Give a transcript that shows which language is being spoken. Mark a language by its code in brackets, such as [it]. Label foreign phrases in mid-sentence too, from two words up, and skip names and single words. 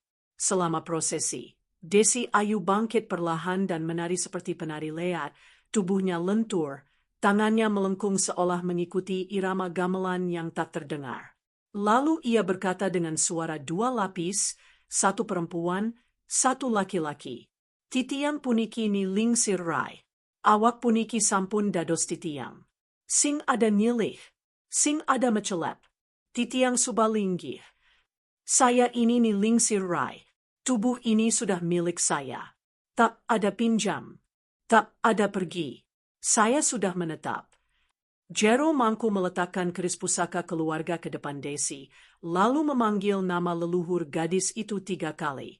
[id] Selama prosesi, Desi Ayu bangkit perlahan dan menari seperti penari leat, tubuhnya lentur, tangannya melengkung seolah mengikuti irama gamelan yang tak terdengar. Lalu ia berkata dengan suara 2 lapis, 1 perempuan, 1 laki-laki. [ban] Titiang puniki ni lingsir rai. Awak puniki sampun dados titiang. Sing ada nyilih, sing ada mecelep. Titiang subalinggih. [id] Saya ini ni lingsir rai. Tubuh ini sudah milik saya. Tak ada pinjam. Tak ada pergi. Saya sudah menetap. Jero Mangku meletakkan keris pusaka keluarga ke depan Desi, lalu memanggil nama leluhur gadis itu 3 kali.